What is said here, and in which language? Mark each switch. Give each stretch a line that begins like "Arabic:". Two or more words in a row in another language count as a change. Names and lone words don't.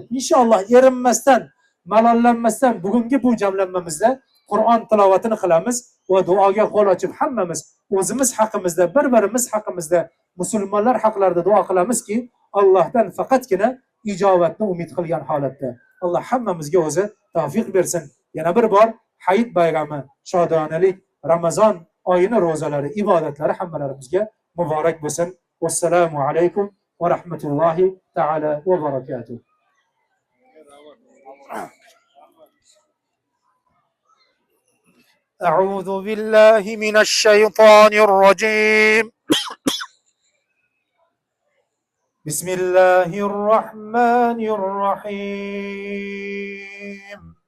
Uzbek: Inshaalloh erinmasdan, malollanmasdan bugungi bu jamlanmamizda Qur'on tilovatini qilamiz va duoga qo'l ochib hammamiz o'zimiz haqimizda, bir-birimiz haqimizda, musulmonlar haqlarida duo qilamizki, Allohdan faqatgina ijobatni umid qilgan holatda Alloh hammamizga o'zi tavfiq bersin. Yana bir bor Hayit bayrami, shodonalik, Ramazon oyini ro'zalari, ibodatlari hammalarimizga muborak bo'lsin.
Arabic: والسلام عليكم ورحمة الله تعالى وبركاته. أعوذ بالله من الشيطان الرجيم. بسم الله الرحمن الرحيم.